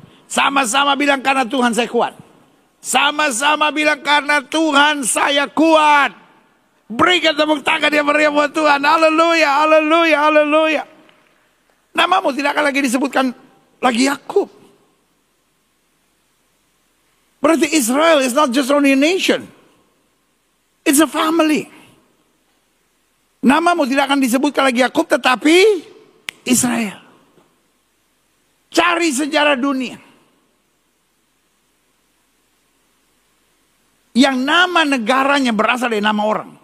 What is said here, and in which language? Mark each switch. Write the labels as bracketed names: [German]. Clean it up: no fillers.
[Indonesian] Sama-sama bilang karena Tuhan saya kuat. Sama-sama bilang karena Tuhan saya kuat. Berikan tepuk tangan yang meriah buat Tuhan. Haleluya, haleluya, haleluya. Namamu tidak akan lagi disebutkan lagi Yakub. Berarti [English] Israel is not just only a nation. It's a family. [Indonesian] Namamu tidak akan disebutkan lagi Yakub tetapi Israel. Cari sejarah dunia. Yang nama negaranya berasal dari nama orang.